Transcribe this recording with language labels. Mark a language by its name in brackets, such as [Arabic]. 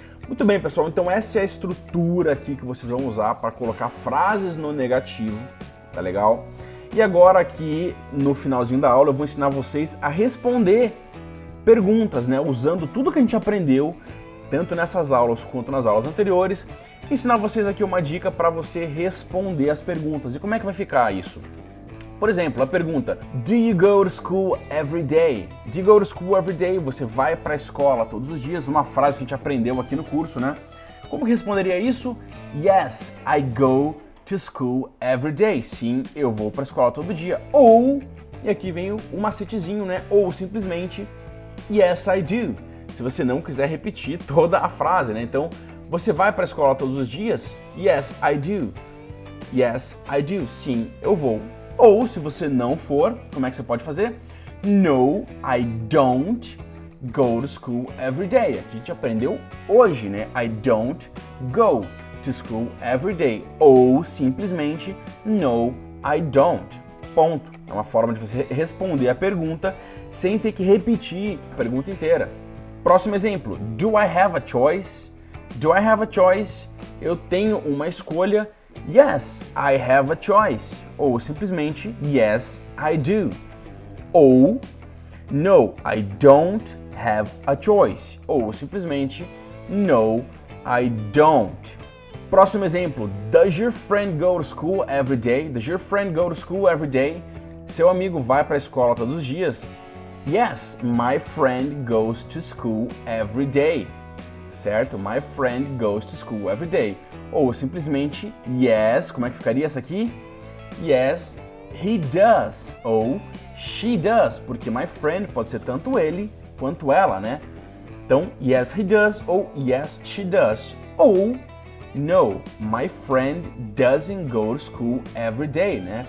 [Portuguese] Muito bem, pessoal, então essa é a estrutura aqui que vocês vão usar para colocar frases no negativo, tá legal? E agora aqui no finalzinho da aula eu vou ensinar vocês a responder perguntas, né? Usando tudo que a gente aprendeu, tanto nessas aulas quanto nas aulas anteriores, ensinar vocês aqui uma dica para você responder as perguntas. E como é que vai ficar isso? [English] Por exemplo, a pergunta, do you go to school every day? Do you go to school every day? [Portuguese] Você vai para a escola todos os dias? Uma frase que a gente aprendeu aqui no curso, né? Como que responderia isso? [English] Yes, I go to school every day. [Portuguese] Sim, eu vou para a escola todo dia. Ou, e aqui vem o macetezinho, né? Ou simplesmente, [English] yes, I do. [Portuguese] Se você não quiser repetir toda a frase, né? Então, você vai para a escola todos os dias? [English] Yes, I do. Yes, I do. [Portuguese] Sim, eu vou. Ou, se você não for, como é que você pode fazer? [English] No, I don't go to school every day. [Portuguese] Aqui a gente aprendeu hoje, né? [English] I don't go to school every day. [Portuguese] Ou simplesmente [English] no, I don't. [Portuguese] Ponto. É uma forma de você responder a pergunta sem ter que repetir a pergunta inteira. Próximo exemplo. [English] Do I have a choice? Do I have a choice? [Portuguese] Eu tenho uma escolha. [English] Yes, I have a choice. [Portuguese] Ou simplesmente [English] yes, I do. Ou no, I don't have a choice. [Portuguese] Ou simplesmente [English] no, I don't. [Portuguese] Próximo exemplo. [English] Does your friend go to school every day? Does your friend go to school every day? [Portuguese] Seu amigo vai para a escola todos os dias? [English] Yes, my friend goes to school every day. [Portuguese] Certo? [English] My friend goes to school every day. [Portuguese] Ou simplesmente yes, como é que ficaria essa aqui? [English] Yes, he does. [Portuguese] Ou [English] she does, [Portuguese] porque [English] my friend [Portuguese] pode ser tanto ele quanto ela, né? Então, [English] yes, he does ou yes, she does. Ou no, my friend doesn't go to school every day, [Portuguese] né?